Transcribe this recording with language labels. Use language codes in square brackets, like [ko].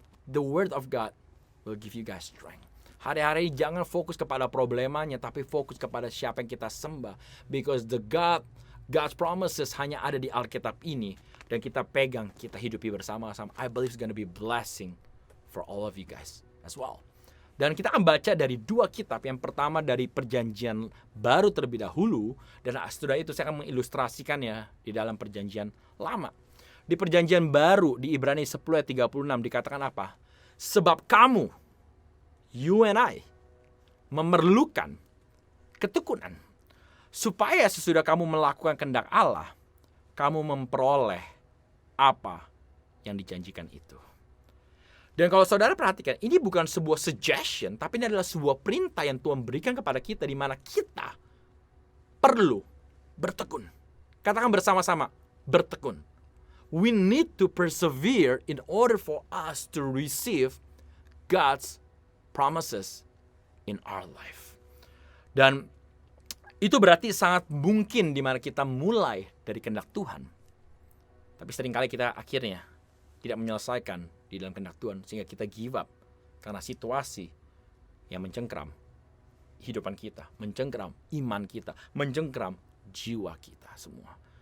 [en] The word of God will give you guys strength. [id] Hari-hari jangan fokus kepada problemanya, tapi fokus kepada siapa yang kita sembah. [en] Because God's promises [id] hanya ada di Alkitab ini. Dan kita pegang, kita hidupi bersama-sama. [en] I believe it's gonna be blessing for all of you guys as well. [id] Dan kita akan baca dari 2 kitab. Yang pertama dari Perjanjian Baru terlebih dahulu. Dan setelah itu saya akan mengilustrasikannya di dalam Perjanjian Lama. Di Perjanjian Baru di Ibrani 10 ayat 36 dikatakan apa? Sebab kamu, [en] you and I, [id] memerlukan ketekunan. Supaya sesudah kamu melakukan kehendak Allah, kamu memperoleh apa yang dijanjikan itu. Dan kalau saudara perhatikan, ini bukan sebuah suggestion, tapi ini adalah sebuah perintah yang Tuhan berikan kepada kita, di mana kita perlu bertekun. Katakan bersama-sama, bertekun. [en] We need to persevere in order for us to receive God's promises in our life. [id] Dan itu berarti sangat mungkin di mana kita mulai dari kehendak Tuhan. Tapi seringkali kita akhirnya tidak menyelesaikan di dalam kehendak Tuhan, sehingga kita [en] give up [id] karena situasi yang mencengkram kehidupan kita, mencengkram iman kita, mencengkram jiwa kita semua.